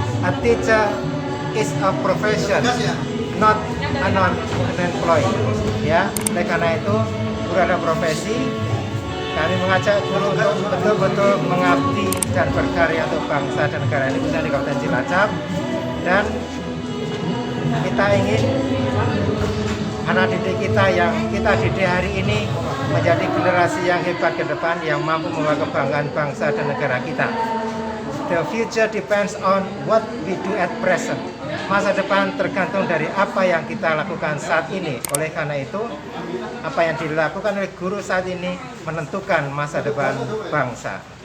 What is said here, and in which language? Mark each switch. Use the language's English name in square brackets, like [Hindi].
[English] A teacher is a profession, not an unemployed. [Indonesian] Ya, oleh karena itu guru adalah profesi. Kami mengajak guru untuk betul-betul mengabdi dan berkarya untuk bangsa dan negara ini khususnya di Kabupaten Cilacap. Dan kita ingin anak didik kita yang kita didik hari ini menjadi generasi yang hebat ke depan, yang mampu membawa kebanggaan bangsa dan negara kita. [English] The future depends on what we do at present. [Indonesian] Masa depan tergantung dari apa yang kita lakukan saat ini. Oleh karena itu, apa yang dilakukan oleh guru saat ini menentukan masa depan bangsa.